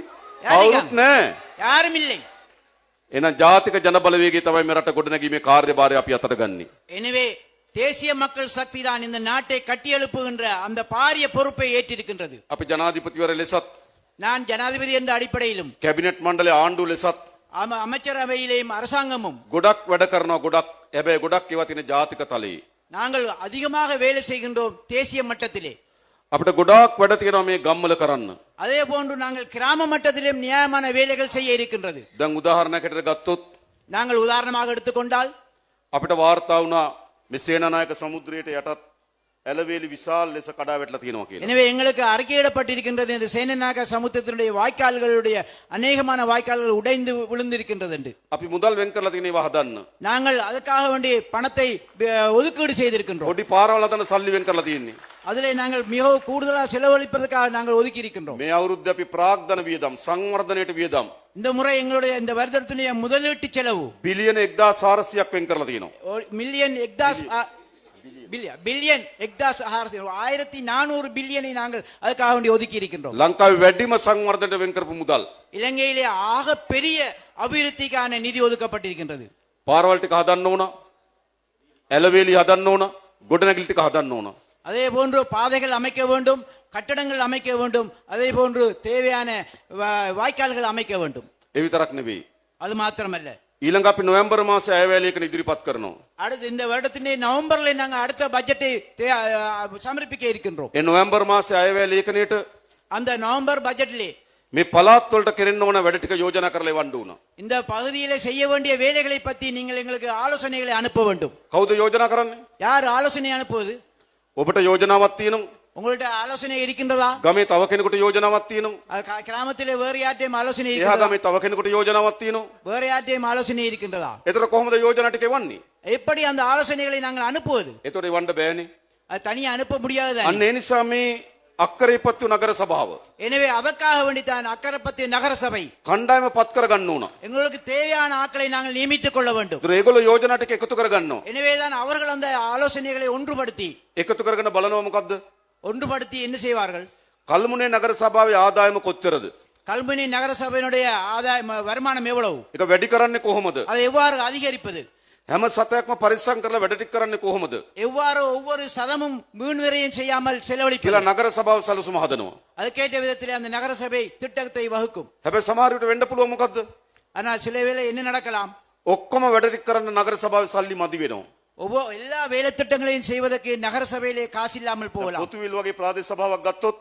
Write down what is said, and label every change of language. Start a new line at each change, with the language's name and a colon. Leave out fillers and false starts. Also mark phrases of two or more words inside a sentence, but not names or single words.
Tamil: யார்
Sinhala: කවුරුත්
Tamil: இருக்காங்க?
Sinhala: නැහැ.
Tamil: யாரும் இல்லை.
Sinhala: එහෙනම් ජාතික ජන බලවේගය තමයි මේ රට ගොඩනැගීමේ කාර්යභාරය අපි අතට ගන්නෙ.
Tamil: எனவே தேசிய மக்கள் சக்தி தான் இந்த நாட்டை கட்டியெழுப்புகின்ற அந்த பாரிய பொறுப்பை ஏற்றிருக்கின்றது.
Sinhala: අපි ජනාධිපතිවර ලෙසත්,
Tamil: நான் ஜனாதிபதி என்ற அடிப்படையிலும்,
Sinhala: කැබිනට් මණ්ඩලයේ ආණ්ඩුව ලෙසත්
Tamil: அமைச்சரவையிலேயும் அரசாங்கமும்
Sinhala: ගොඩක් වැඩ කරනවා. ගොඩක් හැබැයි ගොඩක් ඒවා තියෙන ජාතික තලයේ.
Tamil: நாங்கள் அதிகமாக வேலை செய்கின்றோம் தேசிய மட்டத்திலே.
Sinhala: අපිට ගොඩාක් වැඩ තියෙනවා මේ ගම්වල කරන්න.
Tamil: அதே போன்று நாங்கள் கிராம மட்டத்திலும் நியாயமான வேலைகள் செய்ய இருக்கின்றது.
Sinhala: දැන් උදාහරණයකට ගත්තොත්
Tamil: நாங்கள் உதாரணமாக எடுத்துக்கொண்டால்
Sinhala: අපිට වාර්තා වුණා මේ සේනානායක සමුද්‍රයට යටත් ඇලවේලි විශාල ලෙස කඩා වැටලා තියෙනවා කියලා.
Tamil: எனவே எங்களுக்கு அறிக்கையிடப்பட்டிருக்கின்றது இந்த சேனநாக சமுத்திரத்தினுடைய வாய்க்கால்களுடைய அநேகமான வாய்க்கால்கள் உடைந்து விழுந்திருக்கின்றது என்று.
Sinhala: අපි මුදල් වෙන් කරලා තියෙන ඒවා හදන්න.
Tamil: நாங்கள் அதுக்காக வேண்டி பணத்தை ஒதுக்கீடு செய்திருக்கின்றோம்.
Sinhala: පොඩි පාරවල් හදන්න සල්ලි වෙන් කරලා තියෙන්නේ.
Tamil: அதிலே நாங்கள் மிகவும் கூடுதலாக செலவழிப்பதற்காக நாங்கள் ஒதுக்கி இருக்கின்றோம்.
Sinhala: මේ අවුරුද්දේ අපි ප්‍රාග්ධන වියදම් සංවර්ධනයට වියදම්
Tamil: இந்த முறை எங்களுடைய இந்த வருடத்தினுடைய முதலீட்டு செலவு
Sinhala: බිලියන 1400ක් වෙන් කරලා තියෙනවා.
Tamil: மில்லியன் பில்லியன் 1400 பில்லியனை நாங்கள் அதுக்காக வேண்டி ஒதுக்கி இருக்கின்றோம்.
Sinhala: ලංකාවේ වැඩිම සංවර්ධනයට වෙන් කරපු මුදල්.
Tamil: இலங்கையிலே ஆக பெரிய அபிவிருத்திக்கான நிதி ஒதுக்கப்பட்டிருக்கின்றது.
Sinhala: පාරවල් ටික හදන්න ඕන. ඇලවේලි හදන්න ඕන. ගොඩනැගිලි ටික හදන්න ඕන.
Tamil: அதே போன்று பாதைகள் அமைக்க வேண்டும், கட்டடங்கள் அமைக்க வேண்டும், அதே போன்று தேவையான வாய்க்கால்கள் அமைக்க வேண்டும்.
Sinhala: ඒ විතරක් නෙවෙයි.
Tamil: அது மாத்திரமல்ல,
Sinhala: ඊළඟ අපි නොවැම්බර් මාසේ අයවැයලියකන ඉදිරිපත් කරනවා.
Tamil: அடுத்து இந்த வருடத்திலே நவம்பர்ல நாங்க அடுத்த பட்ஜெட்டை சமர்ப்பிக்க இருக்கின்றோம்.
Sinhala: ඒ නොවැම්බර් මාසේ අයවැයලියකනේට
Tamil: அந்த நவம்பர் பட்ஜெட்டிலே
Sinhala: මේ පළාත් වලට කෙරෙන්න ඕන වැඩ ටික යෝජනා කරලා එවන්න ඕන.
Tamil: இந்த பகுதியிலே செய்ய வேண்டிய வேலைகளை பற்றி நீங்கள் எங்களுக்கு ஆலோசனைகளை அனுப்ப வேண்டும்.
Sinhala: කවුද යෝජනා කරන්නේ?
Tamil: யார் ஆலோசனை அனுப்புவது?
Sinhala: ඔබට යෝජනාවක් තියෙනවා.
Tamil: உங்கள்ட்ட ஆலோசனை இருக்கின்றதா?
Sinhala: ගමේ තව කෙනෙකුට යෝජනාවක් තියෙනවා.
Tamil: கிராமத்திலே வேறு யார்ட்டையும் ஆலோசனை
Sinhala: එහා
Tamil: இருக்கின்றதா?
Sinhala: ගමේ තව කෙනෙකුට යෝජනාවක් තියෙනවා.
Tamil: வேறு யார்ட்டையும் ஆலோசனை இருக்கின்றதா?
Sinhala: එතකොට කොහොමද යෝජනා ටික එවන්නේ?
Tamil: எப்படி அந்த ஆலோசனைகளை நாங்கள் அனுப்புவது?
Sinhala: එතකොට එවන්න බෑනේ.
Tamil: அது தனியா அனுப்ப முடியாது.
Sinhala: අන්න ඒ නිසා මේ අක්කරේපත්තු නගර සභාව
Tamil: எனவே அதற்காக வேண்டித்தான் அக்கரைப்பத்து நகர சபை
Sinhala: කණ්ඩායම පත් කරගන්න ඕන.
Tamil: எங்களுக்கு தேவையான ஆட்களை நாங்கள் நியமித்துக் கொள்ள வேண்டும்.
Sinhala: ඒතර ඒගොල්ලෝ යෝජනා ටික එකතු කරගන්නවා.
Tamil: எனவேதான் அவர்கள் அந்த ஆலோசனைகளை ஒன்றுபடுத்தி
Sinhala: එකතු කරගෙන බලනවා මොකද්ද?
Tamil: ஒன்றுபடுத்தி என்ன செய்வார்கள்?
Sinhala: කල්මුනේ නගර සභාවේ ආදායම කොච්චරද?
Tamil: கல்முனை நகர சபையினுடைய ஆதாயம் வருமானம் எவ்வளவு?
Sinhala: ඒක වැඩි කරන්නේ කොහොමද?
Tamil: அதை எவ்வாறு அதிகரிப்பது?
Sinhala: හැම සතයක්ම පරිස්සම් කරලා වැඩ ටික කරන්නේ කොහොමද?
Tamil: எவ்வாறு ஒவ்வொரு சதமும் வீண் விரயம் செய்யாமல்
Sinhala: කියලා
Tamil: செலவழிப்பது?
Sinhala: නගර සභාව සැලසුම හදනවා.
Tamil: அதுக்கேற்ற விதத்திலே அந்த நகர சபை திட்டத்தை வகுக்கும்.
Sinhala: හැබැයි සමහර විට වෙන්න පුළුවන් මොකද්ද?
Tamil: ஆனால் சில வேளை என்ன நடக்கலாம்?
Sinhala: ඔක්කොම වැඩ ටික කරන්න නගර සභාවේ සල්ලි මදි වෙනවා.
Tamil: எல்லா வேலை திட்டங்களையும் செய்வதற்கு நகர சபையிலே காசு இல்லாமல் போகலாம்.
Sinhala: පොතුවිල් වගේ ප්‍රාදේශ සභාවක් ගත්තොත්